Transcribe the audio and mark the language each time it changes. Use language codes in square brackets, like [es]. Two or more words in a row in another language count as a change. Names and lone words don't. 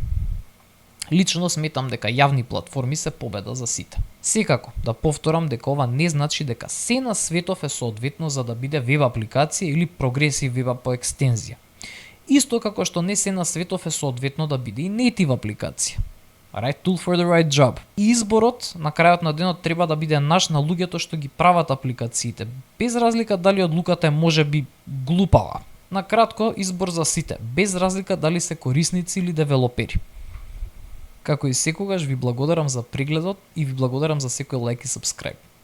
[mk] Лично сметам дека јавни платформи се победа за сите. Секако, да повторам дека ова не значи дека се на светов е соодветно за да биде веб апликација или [en] progressive web [mk] по екстензија. Исто како што не се на светов е соодветно да биде и native апликација. [en] Right tool for the right job. [mk] И изборот на крајот на денот треба да биде наш на луѓето што ги прават апликациите, без разлика дали одлуката е можеби глупава. На кратко, избор за сите, без разлика дали се корисници или девелопери. Како и секогаш ви благодарам за прегледот и ви благодарам за секој лайк и сабскрајб.